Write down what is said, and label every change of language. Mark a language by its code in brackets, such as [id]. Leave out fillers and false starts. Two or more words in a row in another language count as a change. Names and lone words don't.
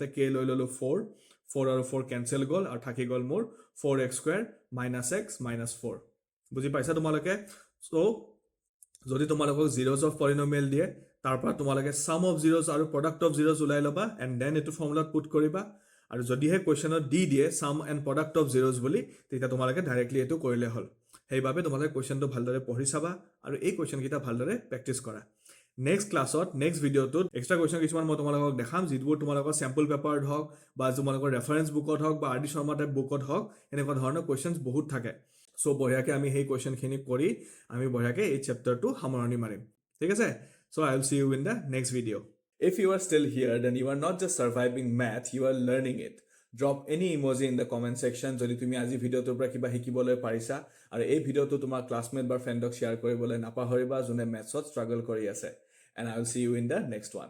[as] ক লৈ ল'লো 4 আৰু 4 কেন্সেল গ'ল আৰু থাকি গ'ল মোৰ [en] 4x square minus x minus 4 [as] বুজি পাইছা তোমালোকে so যদি তোমালোকক [en] zeros of polynomial [as] দিয়ে তাৰ পৰা তোমালোকে [en] sum of zeros [as] আৰু [en] product of zeros [as] উলাই লবা [en] and then [as] এটো ফৰ্মুলাত পুট কৰিবা আৰু যদি হে কোৱেশ্চনত দি দিয়ে [en] sum and product of zeros [as] বুলি তেতিয়া তোমালোকে ডাইৰেক্টলি এটো কৰিলে হল হেইভাবে তোমালোকে কোৱেশ্চনটো ভালদৰে পঢ়ি চাবা আৰু এই কোৱেশ্চন কিটা ভালদৰে প্ৰেক্টিস কৰা নেক্সট ক্লাছত নেক্সট ভিডিওটো এক্সট্ৰা কোৱেশ্চন কিছুমান মই তোমালোকক দেখাম যিবোৰ তোমালোকৰ স্যাম্পল পেপাৰত হওক বা তোমালোকৰ ৰেফাৰেন্স বুকত হওক বা আৰডি শৰ্মা টাইপ বুকত হওক এনেকুৱা ধৰণৰ কোৱেশ্চনছ বহুত থাকে সো বঢ়িয়াকে আমি হেই কোৱেশ্চন খিনি কৰি আমি বঢ়িয়াকে এই চ্যাপ্টাৰটো সামৰণি মাৰিম ঠিক আছে [en] so I will see you in the next video if you are still here then you are not just surviving math you are learning it drop any emoji in the comment section [as] যদি তুমি আজি ভিডিওটোৰ পৰা কিবা শিকিবলৈ পাৰিছা আৰু এই ভিডিওটো তোমাৰ ক্লাসমেট বা ফ্ৰেণ্ডক শেয়াৰ কৰিবলৈ নাপাহৰিবা যোনে মেথছত ষ্ট্ৰাগল কৰি আছে [en] and I will see you in the next one